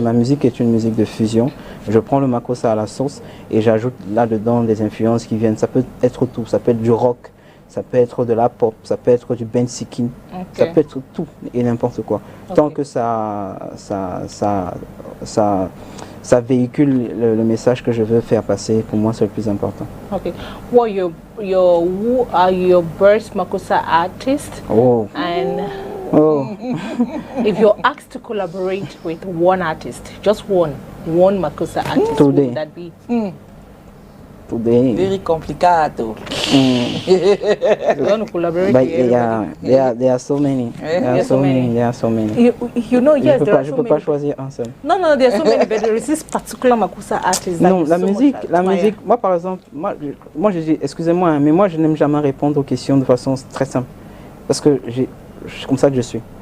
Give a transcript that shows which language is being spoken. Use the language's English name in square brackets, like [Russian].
[French] Ma musique est une musique de fusion. Je prends le Makossa à la source et j'ajoute là-dedans des influences qui viennent. Ça peut être tout. Ça peut être du rock, ça peut être de la pop, ça peut être du bensikin, ça peut être tout et n'importe quoi. Tant que ça véhicule le message que je veux faire passer, pour moi c'est le plus important. [English] Okay. Who are your best Makossa artists? Oh. And if you're asked to collaborate with one artist, just one Makossa artist, who would that be? Today. Very complicated. There are so many. There are so many. You know, yes, there are so many. [French] Je peux pas choisir un seul. [English] No, there are so many, but there is this particular Makossa artist. [French] Non, la musique, moi par exemple, moi je dis, excusez-moi, mais moi je n'aime jamais répondre aux questions de façon très simple. Parce que c'est comme ça que je suis.